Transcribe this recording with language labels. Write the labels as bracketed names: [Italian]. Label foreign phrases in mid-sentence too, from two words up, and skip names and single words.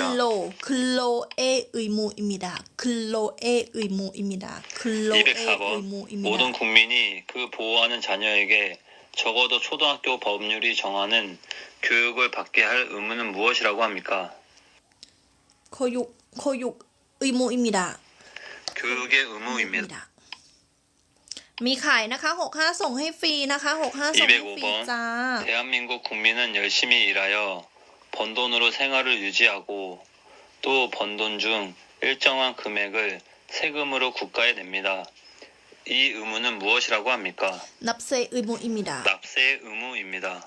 [Korean] 근로의 의무입니다. 근로의 의무입니다. 근로의 204번 의무입니다. 모든 국민이 그 보호하는 자녀에게 적어도 초등학교 법률이 정하는 교육을 받게 할 의무는 무엇이라고 합니까? 교육 의무입니다. 교육의 의무입니다. [Thai] มีขายนะคะ65ส่งให้ฟรีนะคะ65ส่งให้ฟรีจ้า [Korean] 대한민국 국민은 열심히 일하여 번 돈으로 생활을 유지하고 또 번 돈 중 일정한 금액을 세금으로 국가에 냅니다. 이 의무는 무엇이라고 합니까? 납세 의무입니다. 납세 의무입니다.